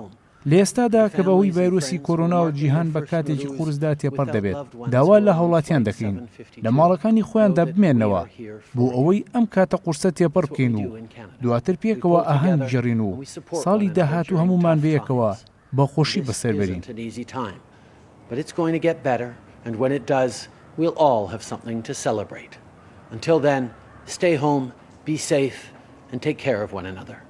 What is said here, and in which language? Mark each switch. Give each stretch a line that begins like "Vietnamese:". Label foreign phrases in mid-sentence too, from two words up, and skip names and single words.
Central Kurdish: لە ئێستادا کە بەهۆی ڤایرۆسی کۆرۆنا و جیهان بە کاتێکی قورسدا تێپەڕ دەبێت، داوا لە هاوڵاتیان دەکەین لە ماڵەکانی خۆیاندا بمێننەوە بۆ ئەوەی ئەم کاتە قورسە تێپەڕ بکەین و دواتر پێکەوە ئاهەنگ بژەڕین و ساڵی داهاتوو هەمومان بەیەکەوە بە خۆشی بەسەر بەرین.
English: Until then, stay home, be safe, and take care of one another.